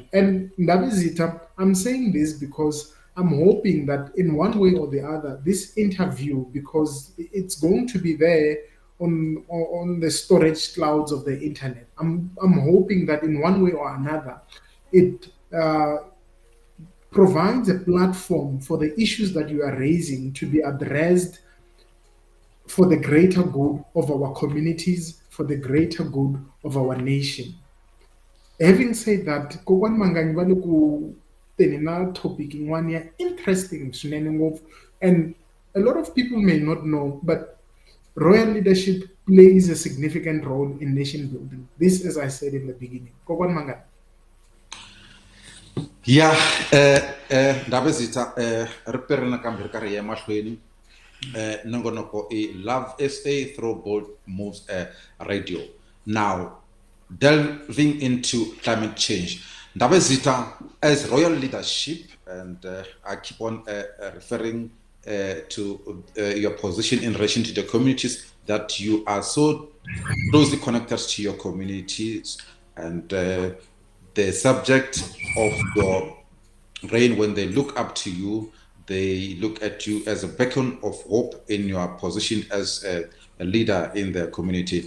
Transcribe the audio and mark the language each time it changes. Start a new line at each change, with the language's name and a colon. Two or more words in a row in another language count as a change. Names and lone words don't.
English: And Ndabizita, I'm saying this because I'm hoping that in one way or the other, this interview, because it's going to be there on the storage clouds of the internet, I'm hoping that in one way or another, it provides a platform for the issues that you are raising to be addressed for the greater good of our communities, for the greater good of our nation. Having said that,
Tsonga: kokwana MANGANYI va le ku teni na topic yin'wana ya interesting swinene ngopfu,
English: and a lot of people may not know, but royal leadership plays a significant role in nation building. This, as I said in the beginning. Kokwana MANGANYI.
Northern Sotho: Yeah, Ndabezitha, re perela kambe re ka re ya mahlweni. Nongonoko e Love SA through Bold Moves Radio.
English: Now, delving into climate change. Ndabezitha, as royal leadership, and I keep on referring to your position in relation to the communities, that you are so closely connected to your communities, and the subject of your reign, when they look up to you, they look at you as a beacon of hope in your position as a leader in the community.